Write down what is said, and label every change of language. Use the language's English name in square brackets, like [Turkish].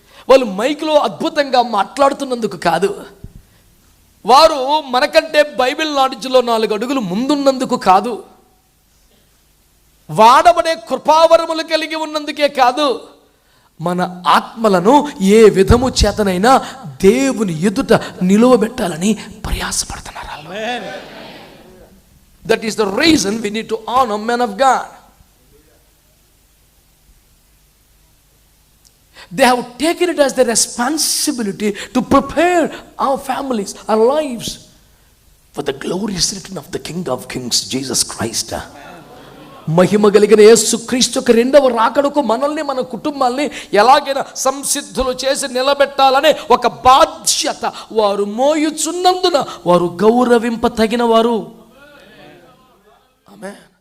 [Telugu] వాళ్ళు మైక్లో అద్భుతంగా మాట్లాడుతున్నందుకు కాదు, వారు మనకంటే బైబిల్ నాలెడ్జ్లో 4 అడుగులు ముందున్నందుకు కాదు, వాడబడే కృపావరములు కలిగి ఉన్నందుకే కాదు, మన ఆత్మలను ఏ విధము చేతనైనా దేవుని ఎదుట నిలువబెట్టాలని ప్రయాసపడుతున్నారు. [English] That is the reason we need to honour men of God. They have taken it as their responsibility to prepare our families, our lives for the glorious return of the King of Kings, Jesus Christ. [Telugu] మహిమ కలిగిన యేసు క్రీస్తు యొక్క 2వ రాకడకు మనల్ని, మన కుటుంబాల్ని ఎలాగైనా సంసిద్ధులు చేసి నిలబెట్టాలనే ఒక బాధ్యత వారు మోయుచున్నందున వారు గౌరవింప తగిన వారు. ఆమేన్.